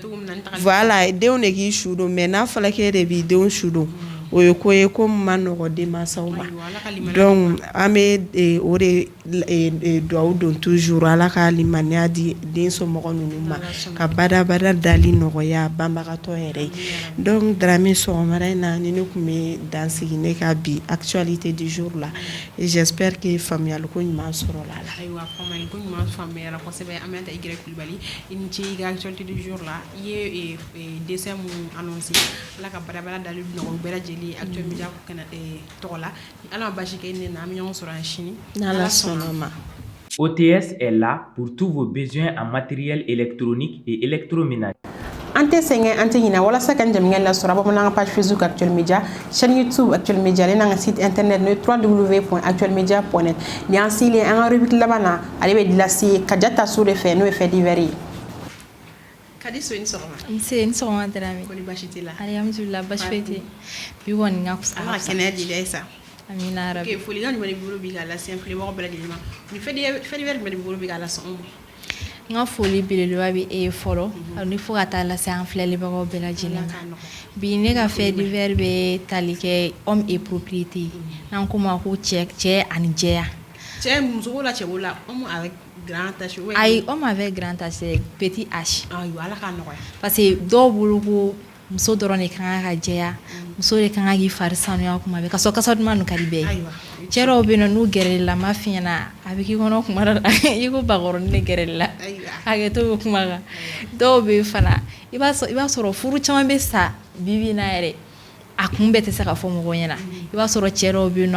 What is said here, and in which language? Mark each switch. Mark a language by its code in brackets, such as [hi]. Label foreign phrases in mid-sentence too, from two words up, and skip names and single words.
[bm] voilà denw de k'i su don mais n'a fɔra k'e de b'i denw su don o ye ko ye ko ma nɔgɔ denmansaw ma donc an bɛ o de dugawu don toujours Ala ka limaniya di den somɔgɔ ninnu ma ka badabada dali nɔgɔya banbagatɔ yɛrɛ ye donc Dramé sɔgɔmada in na ni ne tun bɛ dansigi ne ka bi [fr] actualité du jour [bm] la [fr] et j'espère que [bm] faamuyaliko ɲuman sɔrɔla la. Ayiwa faamuyaliko ɲuman faamuyara kosɛbɛ Aminata Igirɛ Kulibali i ni ce i ka [fr] actualité du jour [bm] la i ye décès mun annoncé Ala ka badabada dali nɔgɔya bɛɛ lajɛlen Actuel Media tɔgɔ la Ala ma basi kɛ ne na an bɛ ɲɔgɔn sɔrɔ an sini n'Ala sɔnna ma. [fr] OTS est là pour tous vos besoins en matériel électronique et électroménager. [bm] An tɛ sɛgɛn an tɛ ɲinɛ walasa ka jamukan lasɔrɔ a b'a fɔ n'an ka page Facebook Actuel Media chaîne YouTube Actuel Media ale n'an ka site internet n'o ye www.actuelmedia.net ni an sigilen an ka rubrique laban na ale bɛ lase Kadiata Sow de fɛ n'o ye [fr] fait divers [bm] ye. Kadi so ni sɔgɔma. Nse ni sɔgɔma Dramé. Ko ni basi t'i la. Alhamdulillah basi foyi tɛ bi kɔni n ka kusa. Ala ka kɛnɛya di dɛ sa. Amina rabi. Ok folikan jumɛn de bolo bi k'a lase filɛbagaw bɛɛ lajɛlen ma ni [fr] fait divers [bm] jumɛn de bolo bi k'a lase anw ma. N ka foli belebeleba bɛ e ye fɔlɔ ani fo ka taa lase an filɛlibagaw bɛɛ lajɛlen ma bi ne ka [fr] fait divers [bm] bɛ tali kɛ [fr] homme et propriété [bm] n'an ko ma ko cɛ ani jɛya. Cɛ muso ko la cɛ ko la [fr] homme avec grand H. Ayi homme avec grand H petit H. [bm] Ayiwa Ala k'a nɔgɔya. [fr] Parce que [bm] dɔw bolo ko muso dɔrɔn de kan ka jɛya muso de kan ka k'i fari sanuya kuma bɛɛ ka sɔrɔ kasa duman nun ka di bɛɛ ye cɛ dɔw bɛ yen nɔ n'u gɛrɛli la ma f'i ɲɛna a bɛ k'i kɔnɔ kuma dɔ la i ko bakɔrɔnin de gɛrɛli la hakɛto bɛ kuma kan dɔw bɛ yen fana i b'a sɔrɔ furu caman bɛ sa bibi na yɛrɛ a kun bɛɛ tɛ se ka fɔ mɔgɔ ɲɛna i b'a sɔrɔ cɛ dɔw bɛ yen